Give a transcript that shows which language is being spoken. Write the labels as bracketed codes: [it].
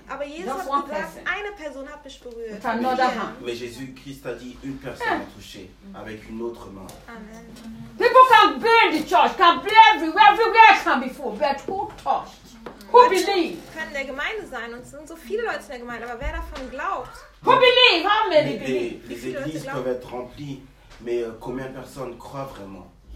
[de] Aber Jesus hat gesagt, eine Person hat mich berührt. [fr] Mais Jésus-Christ a dit, une personne m'a touché, avec une autre main. Amen. [en] People can be in the church, can be everywhere can be full, but who touched? Who believed? [de] Können in der Gemeinde sein, und es sind so viele Leute in der Gemeinde, aber wer davon glaubt? [en] Who believe? How many believe? [fr] Les églises peuvent être remplies, mais combien de personnes croient vraiment?